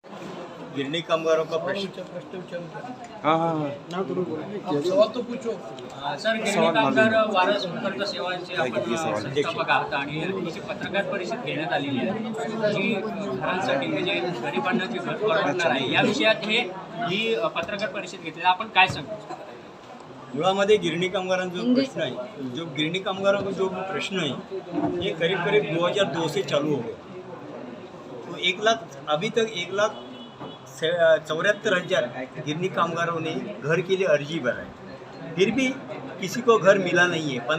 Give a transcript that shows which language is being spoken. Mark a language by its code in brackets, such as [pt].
[hi] गिरनी कामगारों का प्रश्न। हाँ हाँ हाँ सवाल तो पूछो [mr] सर, गिरणी कामगार वारस मुखर्ज सेवांचे आपण संस्थापक आहात आणि ही पत्रकार परिषद घेण्यात आलेली आहे जी घरांसाठी म्हणजे गरिबांना जी घर परवडणार आहे या विषयात ही पत्रकार परिषद घेतली आपण काय सांगतो? मुळामध्ये गिरणी कामगारांचा [hi] जो प्रश्न है, जो गिरणी कामगारों का जो प्रश्न है, ये करीब करीब 2002 से चालू हो गया। तो 1,74,000 गिरनी कामगारों ने घर के लिए अर्जी भरा है, फिर भी किसी को घर मिला नहीं है।